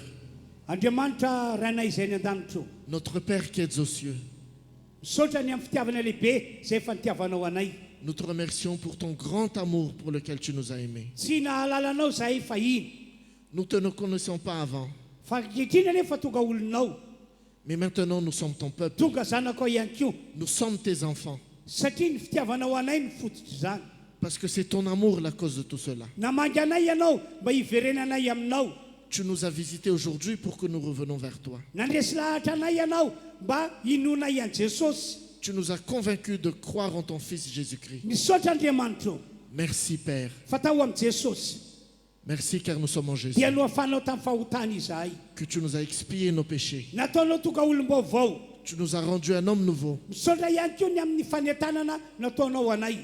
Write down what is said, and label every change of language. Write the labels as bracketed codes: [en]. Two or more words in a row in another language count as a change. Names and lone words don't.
[mg] Andriamanitra ranay izay ny an-danitro. [fr] Notre Père qui es aux cieux, [mg] misaotra ny amin'ny fitiavana lehibe izay efa nitiavanao anay. [fr] nous te remercions pour ton grand amour pour lequel tu nous as aimés. [mg] Tsy nahalalanao zahay fahiny. [fr] Nous ne te connaissions pas avant, [mg] Fa ankehitriny nefa tonga olonao. [fr] mais maintenant nous sommes ton peuple. [mg] Tonga zanakao ihany koa. [fr] Nous sommes tes enfants. [mg] Satria ny fitiavanao anay ny fototry izany. [fr] Parce que c'est ton amour la cause de tout cela. [mg] Namangy anay ianao mba hiverenanay aminao. [fr] Tu nous as visités aujourd'hui pour que nous revenons vers toi. [mg] Nandresy lahatra anay ianao mba hinonay an'i Jesosy. [fr] Tu nous as convaincus de croire en ton Fils Jésus-Christ. [mg] Misaotra Andriamanitra. [fr] Merci Père. [mg] Fatao amin'i Jesosy. [fr] Merci car nous sommes en Jésus. [mg] Dia noafanao tamin'ny fahotana izahay. [fr] Que tu nous as expié nos péchés. [mg] Nataonao tonga olom-baovao. [fr] Tu nous as rendu un homme nouveau. [mg] Misaotra ihany koa ny amin'ny fanentanana nataonao anay.